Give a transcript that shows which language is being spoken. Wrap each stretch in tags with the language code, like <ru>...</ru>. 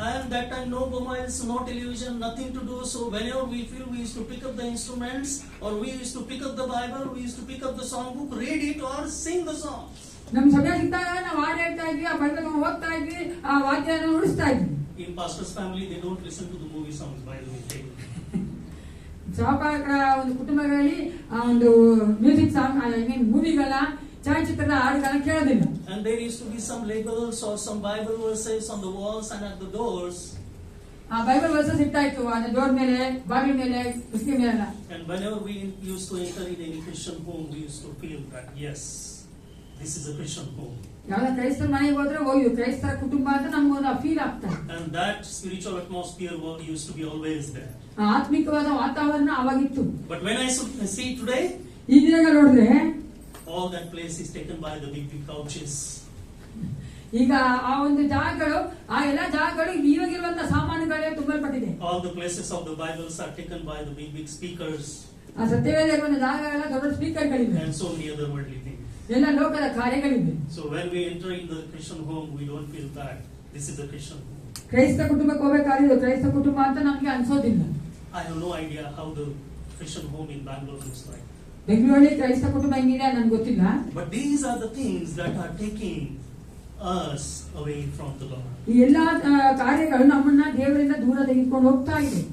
<en>And that time no mobiles, no television, nothing to do. So whenever we feel, we used to pick up the instruments, or we used to pick up the Bible, we used to pick up the song book, read it or sing the song.</en> <kn>ನಮ್ ಸಮಯ ಸಿಕ್ತಾಗ ನಾವು ಹಾಡು ಹೇಳ್ತಾ ಇದ್ವಿ, ಆ Bible ಓದ್ತಾ ಇದ್ವಿ, ಆ ವಾದ್ಯನ ನುಡಿಸ್ತಾ ಇದ್ವಿ.</kn> <en>In pastor's family, they don't listen to the movie songs, by the way.</en> <kn>ಸಹಪಾಠಕರ ಒಂದು ಕುಟುಂಬಗಳಲ್ಲಿ ಆ ಒಂದು ಮ್ಯೂಸಿಕ್ ಸಾಂಗ್,</kn> <en>I mean</en> <kn>ಮೂವಿಗಳ ಛಾಯಾಚಿತ್ರದ ಹಾಡುಗಳನ್ನ ಕೇಳೋದಿಲ್ಲ.</kn> <en>And there used to be some labels or some Bible verses on the walls and at the doors.</en> <kn>ಆ Bible versus ಇರ್ತಾ ಇತ್ತು ಆ ಡೋರ್ ಮೇಲೆ, ಬಾಗಿಲ ಮೇಲೆ, ಕಿಟಕಿ ಮೇಲೆ.</kn> <en>And whenever we used to enter in any Christian home, we used to feel that yes, this is a Christian home.</en> <kn>ಯಾವ್ದ ಕ್ರೈಸ್ತರ ಮನೆಗೆ ಹೋದ್ರೆ ಹೋಗಿ ಕ್ರೈಸ್ತರ ಕುಟುಂಬ ಅಂತ ನಮ್ಗೊಂದು ಫೀಲ್ ಆಗ್ತದೆ.</kn> <en>And that spiritual atmosphere used to be always there.</en> <kn>ಆತ್ಮಿಕವಾದ ವಾತಾವರಣ ಅವಾಗಿತ್ತು.</kn> <en>But when I see today,</en> <kn>ಈ ದಿನಗಳು ನೋಡಿದ್ರೆ</kn> <en>all that place is taken by the big couches.</en> <kn>ಈಗ ಆ ಒಂದು ಜಾಗಗಳು, ಆ ಎಲ್ಲ ಜಾಗಗಳು ಇವಾಗಿರುವಂತಹ ಸಾಮಾನುಗಳೇ ತುಂಬಲ್ಪಟ್ಟಿದೆ.</kn> <en>All the places of the Bibles are taken by the big speakers</en> <kn>ಆ ಸತ್ಯವೇದ ಇರುವಂತಹ ಜಾಗಗಳೆಲ್ಲ ದೊಡ್ಡ ಸ್ಪೀಕರ್ಗಳಿವೆ,</kn> <en>and so many other worldly things.</en> <kn>ಎಲ್ಲ ಲೋಕದ ಕಾರ್ಯಗಳಿವೆ.</kn> <en>So when we enter in the Christian home, we don't feel that this is the Christian home.</en> <kn>ಕ್ರೈಸ್ತ ಕುಟುಂಬಕ್ಕೆ ಹೋಗಬೇಕಾದ್ರೆ ಇದು ಕ್ರೈಸ್ತ ಕುಟುಂಬ ಅಂತ ನಮ್ಗೆ ಅನ್ಸೋದಿಲ್ಲ.</kn> <en>I have no idea how the Christian home in Bangalore looks like.</en> <kn>ಬೆಂಗಳೂರಲ್ಲಿ ಕ್ರೈಸ್ತ ಕುಟುಂಬ ಹೆಂಗಿದೆ ನನ್ಗೆ ಗೊತ್ತಿಲ್ಲ.</kn> <en>But these are the things that are taking us away from the Lord.</en> <kn>ಈ ಎಲ್ಲಾ ಕಾರ್ಯಗಳು ನಮ್ಮನ್ನ ದೇವರಿಂದ ದೂರ ತೆಗೆದುಕೊಂಡು ಹೋಗ್ತಾ ಇದೆ.</kn>